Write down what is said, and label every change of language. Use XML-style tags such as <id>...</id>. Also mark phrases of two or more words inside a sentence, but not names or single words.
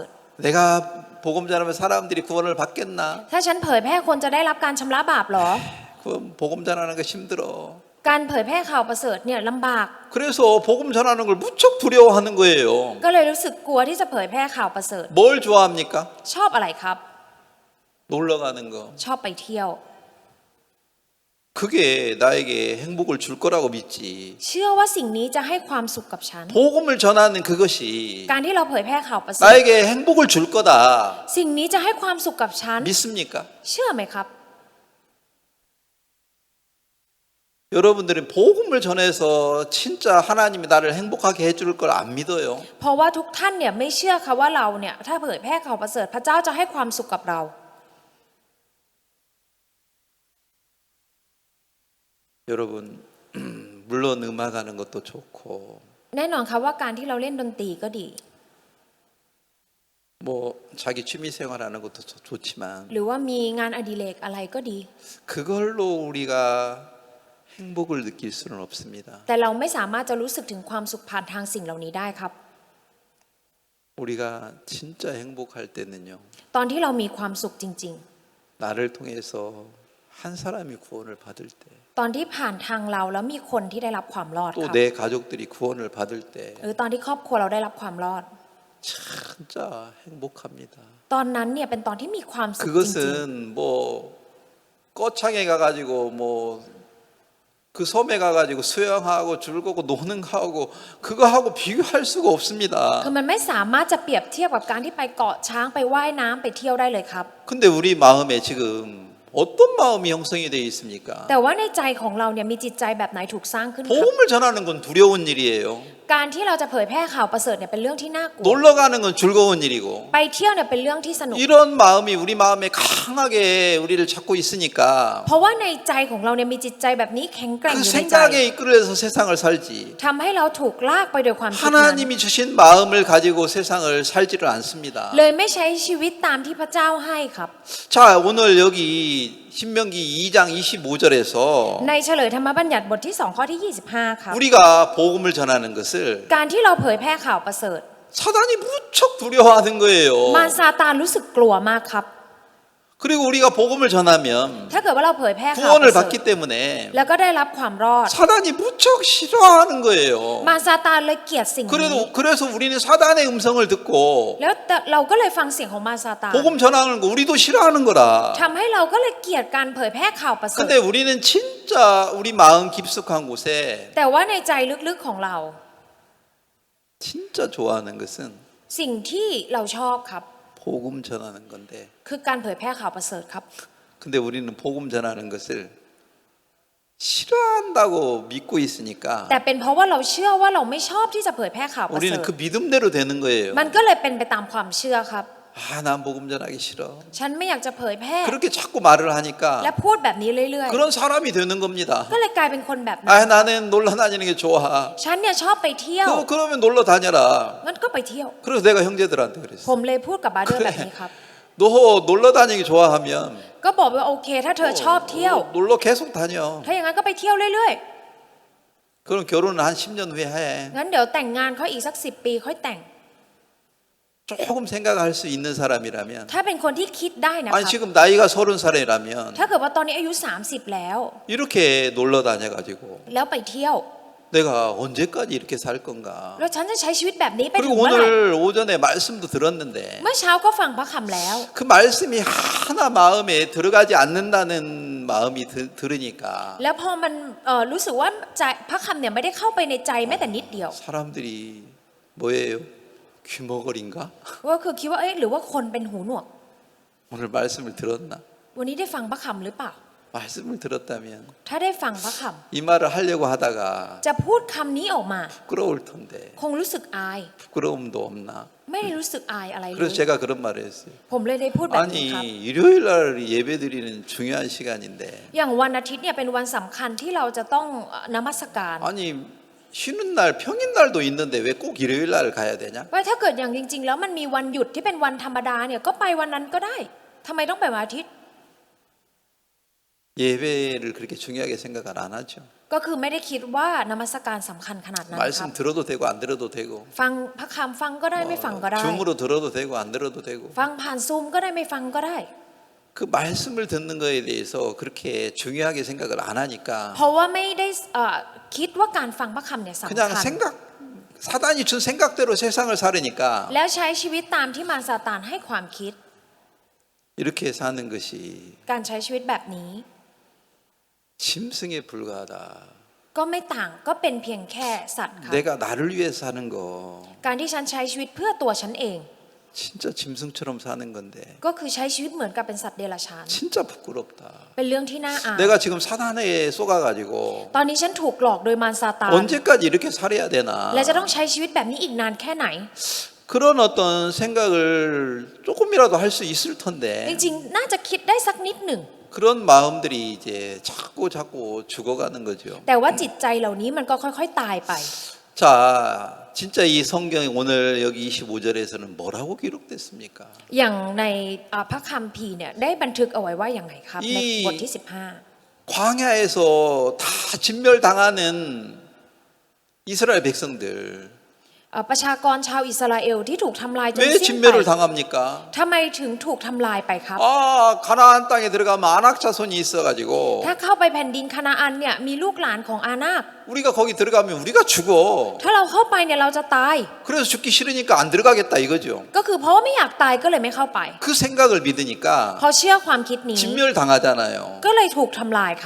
<ko>내가 복음 전하면 사람들이 구원을 받겠나?</ko> <th>ถ้าฉันเผยแพร่คนจะได้รับการชำระบาปเหรอ</th> <ko>그건 복음 전하는 거 힘들어.</ko> <th>การเผยแพร่ข่าวประเสริฐเนี่ยลำบาก</th> <ko>그래서 복음 전하는 걸 무척 두려워하는 거예요.</ko> <th>ก็เลยรู้สึกกลัวที่จะเผยแพร่ข่าวประเสริฐ</th> <ko>뭘 좋아합니까?</ko> <th>ชอบอะไรครับ</th> <ko>놀러 가는 거.</ko> <th>ชอบไปเที่ยว</th> <ko>그게 나에게 행복을 줄 거라고 믿지.</ko> <th>เชื่อว่าสิ่งนี้จะให้ความสุขกับฉัน</th> <ko>복음을 전하는 그것이</ko> <th>การที่เราเผยแพร่ข่าวประเสริฐ</th> <ko>나에게 행복을 줄 거다.</ko> <th>สิ่งนี้จะให้ความสุขกับฉัน</th> <ko>믿습니까?</ko> <th>เชื่อไหมครับ</th> <ko>여러분들은 복음을 전해서 진짜 하나님이 나를 행복하게 해줄 걸 안 믿어요.</ko> <th>เพราะว่าทุกท่านเนี่ยไม่เชื่อค่ะว่าเราเนี่ยถ้าเผยแพร่ข่าวประเสริฐพระเจ้าจะให้ความสุขกับเรา</th> <ko>여러분 물론 음악하는 것도 좋고</ko> <th>แน่นอนค่ะว่าการที่เราเล่นดนตรีก็ดี</th> <ko>뭐 자기 취미 생활하는 것도 좋지만</ko> <th>หรือว่ามีงานอดิเรกอะไรก็ดี</th> <ko>그걸로 우리가 행복을 느낄 수는 없습니다.</ko> <th>แต่เราไม่สามารถจะรู้สึกถึงความสุขผ่านทางสิ่งเหล่านี้ได้ครับ</th> <ko>우리가 진짜 행복할 때는요.</ko> <th>ตอนที่เรามีความสุขจริง</th> <ko>나를 통해서 한 사람이 구원을 받을 때,</ko> <th>ๆ ตอนที่ผ่านทางเราแล้วมีคนที่ได้รับความรอดครับ</th> <ko>또 내 가족들이 구원을 받을 때,</ko> <th>หรือตอนที่ครอบครัวเราได้รับความรอด</th> <ko>진짜 행복합니다.</ko> <th>ตอนนั้นเนี่ยเป็นตอนที่มีความสุขจริง</th> <ko>그것은 뭐 거창에 가가지고 뭐 그 섬에 가가지고 수영하고 즐거고 노는 거하고 그거하고 비교할 수가 없습니다.</ko> <th>คือมันไม่สามารถจะเปรียบเทียบกับการที่ไปเกาะช้างไปว่ายน้ำไปเที่ยวได้เลยครับ</th> <ko>근데 우리 마음에 지금 어떤 마음이 형성이 되어 있습니까?</ko> <th>แต่ว่าในใจของเราเนี่ยมีจิตใจแบบไหนถูกสร้างขึ้นครับ</th> <ko>복음을 전하는 건 두려운 일이에요.</ko> <th>การที่เราจะเผยแพร่ข่าวประเสริฐเนี่ยเป็นเรื่องที่น่ากลัว</th> <ko>놀러 가는 건 즐거운 일이고</ko> <th>ไปเที่ยวเนี่ยเป็นเรื่องที่สนุก</th> <ko>이런 마음이 우리 마음에 강하게 우리를 찾고 있으니까</ko> <th>เพราะว่าในใจของเราเนี่ยมีจิตใจแบบนี้แข็งแกร่ง</th> <ko>그</ko> <th>อยู่ในใจ</th> <ko>생각에 이끌려서 세상을 살지</ko> <th>ทำให้เราถูกลากไปโดยความคิดนั้น</th> <ko>하나님이 주신 마음을 가지고 세상을 살지를 않습니다.</ko> <th>เลยไม่ใช้ชีวิตตามที่พระเจ้าให้ครับ</th> <ko>자, 오늘 여기 신명기 2장 25절에서</ko> <th>ในเฉลยธรรมบัญญัติบทที่2ข้อที่25ครับ</th> <ko>우리가 복음을 전하는 것을</ko> <th>การที่เราเผยแพร่ข่าวประเสริฐ</th> <ko>사단이 무척 두려워하는 거예요.</ko> <th>มารซาตานรู้สึกกลัวมากครับ</th> <ko>그리고 우리가 복음을 전하면</ko> <th>ถ้าเกิดว่าเราเผยแพร่ข่าวป</th> <ko>구원을</ko> <th>ระเสริฐ</th> <ko>받기 때문에</ko> <th>แล้วก็ได้รับความรอด</th> <ko>사단이 무척 싫어하는 거예요.</ko> <th>มารซาตานเลยเกลียดสิ่งนี้</th> <ko>그래서 우리는 사단의 음성을 듣고</ko> <th>แล้วเราก็เลยฟังเสียงของมารซาตาน</th> <ko>복음 전하는 거 우리도 싫어하는 거라.</ko> <th>ทำให้เราก็เลยเกลียดการเผยแพร่ข่าวประเสริฐ</th> <ko>근데 우리는 진짜 우리 마음 깊숙한 곳에</ko> <th>แต่ว่าในใจลึกๆของเรา</th> <ko>진짜 좋아하는 것은</ko> <th>สิ่งที่เราชอบครับ</th> <ko>복음 전하는 건데</ko> <th>คือการเผยแพร่ข่าวประเสริฐครับ</th> <ko>근데 우리는 복음 전하는 것을 싫어한다고 믿고 있으니까</ko> <th>แต่เป็นเพราะว่าเราเชื่อว่าเราไม่ชอบที่จะเผยแพร่ข่าวประเสริ</th> <ko>우리는</ko> <th>ฐ</th> <ko>그 믿음대로 되는 거예요.</ko> <th>มันก็เลยเป็นไปตามความเชื่อครับ</th> <ko>아, 난 복음 전하기 싫어.</ko> <th>ฉันไม่อยากจะเผยแพร่</th> <ko>그렇게 자꾸 말을</ko> <th>และ</th> <ko>하니까</ko> <th>พูดแบบนี้เรื่อย</th> <ko>그런 사람이 되는 겁니다.</ko> <th>ๆ ก็เลยกลายเป็นคนแบบนั้น</th> <ko>아, 나는 놀러 다니는 게 좋아.</ko> <th>ฉันเนี่ยชอบไปเที่ยว</th> <ko>그러면 놀러 다녀라.</ko> <th>งั้นก็ไปเที่ยว</th> <ko>그래서 내가 형제들한테</ko> <th>ผ</th> <ko>그랬어.</ko> <th>มเลยพูดกับบาเดอร์แบบนี้ครับ</th> <ko>너 놀러 다니기 좋아하면</ko> <th>ก็บอกว่าโอเค ถ้าเธอชอบเที่ยว</th> <ko>놀러 계속 다녀.</ko> <th>ถ้าอย่างนั้นก็ไปเที่ยวเรื่อย</th> <ko>그럼 결혼은 한 10년 후에 해.</ko> <th>ๆ งั้นเดี๋ยวแต่งงานเขาอีกสัก10 ปีค่อยแต่ง</th> <ko>조금 생각할 수 있는 사람이라면</ko> <th>ถ้าเป็นคนที่คิดได้นะค</th> <ko>아니</ko> <th>รับ</th> <ko>지금 나이가 30살이라면</ko> <th>ถ้าเกิดว่าตอนนี้อายุ30แล้ว</th> <ko>이렇게 놀러 다녀가지고</ko> <th>แล้วไปเที่ยว</th> <ko>내가 언제까지 이렇게 살 건가.</ko> <th>แล้วฉันจะใช้ชีวิตแบบนี้ไปถึ</th> <ko>그리고</ko> <th>งเมื่อไหร่</th> <ko>오늘 오전에 말씀도 들었는데</ko> <th>เมื่อเช้าก็ฟังพระคำแล้ว</th> <ko>그 말씀이 하나 마음에 들어가지 않는다는 마음이 들으니까</ko> <th>แล้วพอมันรู้สึกว่าใจพระคำเนี่ยไม่ได้เข้าไปในใจแม้แต่นิดเดียว</th> <ko>사람들이 뭐예요? 귀머거린가?</ko> <th>ก็คือคิดว่าเอ๊ะหรือว่าคนเป็นหูหนวก</th> <ko>오늘 말씀을 들었나?</ko> <th>วันนี้ได้ฟังพระคำหรือเปล่า</th> <ko>말씀을 들었다면</ko> <th>ถ้าได้ฟังพระค</th> <ko>이 말을 하려고 하다가</ko> <th>ำจะพูดคำนี้ออกมา</th> <ko>부끄러울 텐데</ko> <th>คงรู้สึกอาย</th> <ko>부끄러움도 없나?</ko> <th>ไม่ได้รู้สึกอายอะไรเล</th> <ko>그래서</ko> <th>ย</th> <ko>제가 그런 말을 했어요.</ko> <th>ผมเลยได้พูดแบบนี้ครับ</th> <ko>아니 일요일 날 예배 드리는 중요한 시간인데</ko> <th>อย่างวันอาทิตย์เนี่ยเป็นวันสำคัญที่เราจะต้องนมัสการ</th> <ko>아니 쉬는 날 평일 날도 있는데 왜 꼭 일요일 날 가야 되냐?</ko> <th>ว่าถ้าเกิดอย่างจริง ๆ แล้วมันมีวันหยุดที่เป็นวันธรรมดาเนี่ยก็ไปวันนั้นก็ได้ทำไมต้องไปวันอาทิตย์</th> <ko>예배를 그렇게 중요하게 생각을 안 하죠.</ko> <th>ก็คือไม่ได้คิดว่านมัสการสำคัญขนาดนั้นครับ</th> <ko>말씀 들어도 되고 안 들어도 되고</ko> <th>ฟังพระคำฟังก็ได้ไม่ฟังก็ได้</th> <ko>줌으로 들어도 되고 안 들어도 되고</ko> <th>ฟังผ่านซูมก็ได้ไม่ฟังก็ได้</th> <ko>그 말씀을 듣는 거에 대해서 그렇게 중요하게 생각을 안 하니까</ko> <th>เพราะว่าไม่ได้คิดว่าการฟังพระคำเนี่ยสำ</th> <ko>그냥</ko> <th>คัญ</th> <ko>생각 사단이 준 생각대로 세상을 살으니까</ko> <th>แล้วใช้ชีวิตตามที่มารซาตานให้ความคิด</th> <ko>이렇게 사는 것이</ko> <th>การใช้ชีวิตแบบนี้</th> <ko>짐승에 불과하다.</ko> <th>ก็ไม่ต่างก็เป็นเพียงแค่สัตว์ค่ะ</th> <ko>내가 나를 위해 사는 거</ko> <th>การที่ฉันใช้ชีวิตเพื่อตัวฉันเอง</th> <ko>진짜 짐승처럼 사는 건데</ko> <th>ก็คือใช้ชีวิตเหมือนกับเป็นสัตว์เดรัจฉาน</th> <ko>진짜 부끄럽다.</ko> <th>เป็นเรื่องที่น่าอาย</th> <ko>내가 지금 사단에 속아가지고</ko> <th>ตอนนี้ฉันถูกหลอกโดยมารซาตาน</th> <ko>언제까지 이렇게 살아야 되나.</ko> <th>และจะต้องใช้ชีวิตแบบนี้อีกนานแค่ไหน</th> <ko>그런 어떤 생각을 조금이라도 할 수 있을</ko> <th>จ</th> <ko>텐데</ko> <th>ริงๆ น่าจะคิดได้สักนิดหนึ่ง</th> <ko>그런 마음들이 이제 자꾸 죽어가는 거죠.</ko> <th>แต่ว่าจิตใจเหล่านี้มันก็ค่อยๆ ตายไป</th> <ko>자, 진짜 이 성경이 오늘 여기 25절에서는 뭐라고 기록됐습니까?</ko> <th>อย่างในพระคัมภีร์เนี่ยได้บันทึกเอาไว้ว่าอย่างไรครับ ในบทที่</th> <ko>광야에서 다 진멸당하는 이스라엘 백성들</ko> <th>15 ประชากรชาวอิสราเอลที่ถูกทำลายจน</th> <ko>왜</ko> <th>สิ้นไป</th> <ko>진멸을 당합니까?</ko> <th>ทำไมถึงถูกทำลายไปครับ</th> <ko>가나안 땅에 들어가면 아낙 자손이 있어가지고</ko> <th>ถ้าเข้าไปแผ่นดินคานาอันเนี่ยมีลูกหลานของอานาค</th> <ko>우리가 거기 들어가면 우리가 죽어.</ko> <th>ถ้าเราเข้าไปเนี่ยเราจะตาย</th> <ko>그래서 죽기 싫으니까 안 들어가겠다 이거죠.</ko> <th>ก็คือเพราะว่าไม่อยากตายก็เลยไม่เข้าไป</th> <ko>그 생각을 믿으니까</ko> <th>พอเชื่อความคิดนี้</th> <ko>진멸 당하잖아요.</ko> <th>ก็เลยถูกทำลายครับ</th>